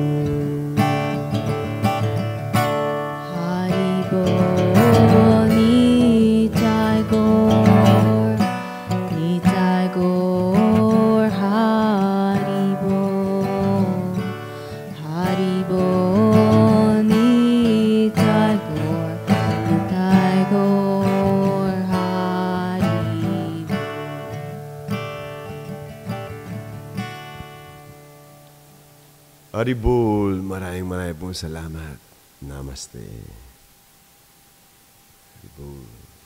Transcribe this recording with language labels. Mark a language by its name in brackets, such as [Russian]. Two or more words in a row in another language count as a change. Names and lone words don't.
[Bangla] হরিবোল, নিতাই গৌর, হরিবোল, হরিবোল, নিতাই গৌর, হরিবোল. হরি বোল, [Filipino] maraming pong salamat. Namaste. [Bangla] হরি বোল.